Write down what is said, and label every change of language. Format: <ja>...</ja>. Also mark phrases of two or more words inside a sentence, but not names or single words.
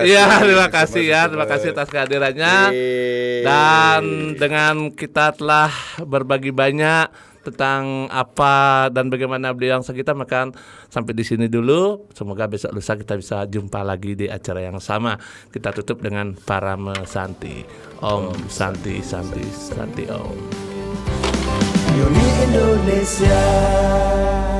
<id>Terima kasih atas kehadirannya. Dan dengan kita telah berbagi banyak tentang apa dan bagaimana Beliong Sagita, maka sampai di sini dulu. Semoga besok lusa kita bisa jumpa lagi di acara yang sama. Kita tutup dengan Parame Santi.</id> <sa>Om Santi Santi Santi Om.</sa> <id>Uni Indonesia.</id>